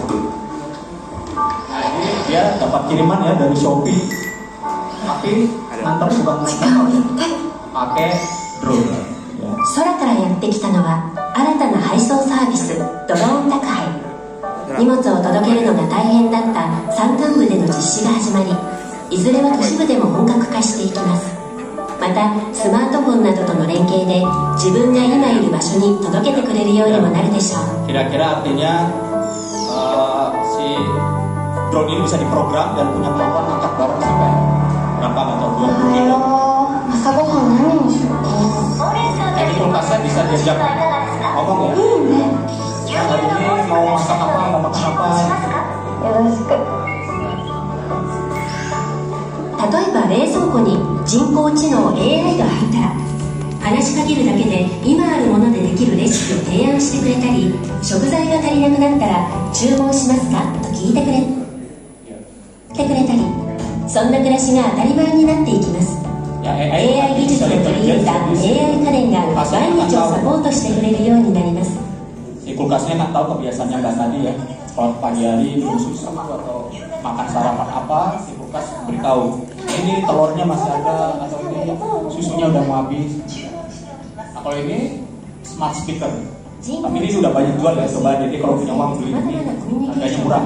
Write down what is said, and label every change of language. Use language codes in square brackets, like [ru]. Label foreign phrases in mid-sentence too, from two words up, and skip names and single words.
[id] Nah, ini dia dapat kiriman ya dari Shopee, tapi ngantar bukan pakai drone. Ya. [ja] 空からやってきたのは新たな配送サービスドローン宅配。荷物を届けるのが大変だった山間部での実施が始まり、いずれは都市部でも本格化していきます。またスマートフォンなどとの連携で自分が今いる場所に届けてくれるようにもなるでしょう。 [id] Kira-kira artinya si drone ini bisa diprogram dan punya kemampuan angkat barang sampai berapa atau 20 kilo. [ja] 朝ごはん何にしようか。 [id] Ini kulkasnya bisa diajak ngomong ya. Hari ini mau masak apa, mau makan apa. [ja] よろしく。例えば冷蔵庫に人工知能 AI が入ったら、話しかけるだけで今あるものでできるレシピを提案してくれたり、食材が足りなくなったら注文しますかと聞いてくれたり、そんな暮らしが当たり前になっていきます。 AI 技術を取り入れた AI 家電が毎日をサポートしてくれるようになります。 [id] Si kulkasnya kan tahu kebiasaannya Mbak tadi ya. Kalau pagi hari minum susu atau makan sarapan apa, si kulkas beritahu ini telurnya masih ada atau ini susunya udah mau habis. Nah, kalau ini [en] smart speaker, [id] tapi ini udah banyak jual ya, coba jadi kalau punya uang beli ini harganya murah.